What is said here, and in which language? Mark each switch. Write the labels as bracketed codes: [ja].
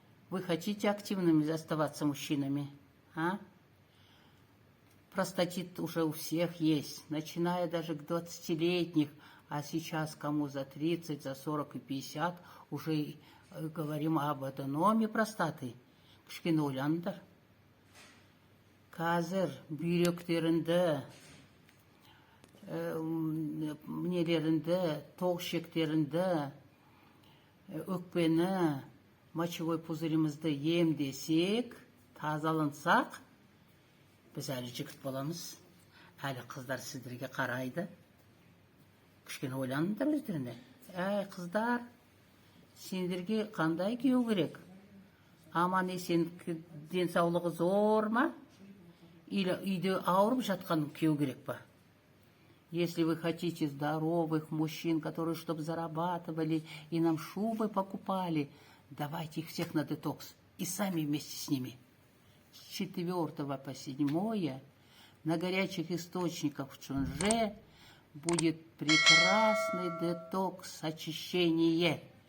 [ru] Вы хотите активными оставаться мужчинами? А? Простатит уже у всех есть, начиная даже к 20-летних, а сейчас кому за 30, за 40 и 50 уже говорим об аденоме простаты. [kk] Кішкене ойланыңдар. Қазір бүйректерінде, нелерінде, тоқшектерінде, өкпені, мочевой пузырімізді емдесек, тазалансақ, біз әлі жігіт боламыз. Әлі қыздар сіздерге қарайды. Кішкене ойланыңдар өздеріне. Әй, қыздар, сендерге қандай күйеу керек? Аман есен денсаулығы зор ма? Или үйде ауырып жатқан күйеу керек па? [ru] Если вы хотите здоровых мужчин, которые чтобы зарабатывали и нам шубы покупали, давайте их всех на детокс. И сами вместе с ними. С 4 по 7 на горячих источниках в Чунже будет прекрасный детокс, очищение.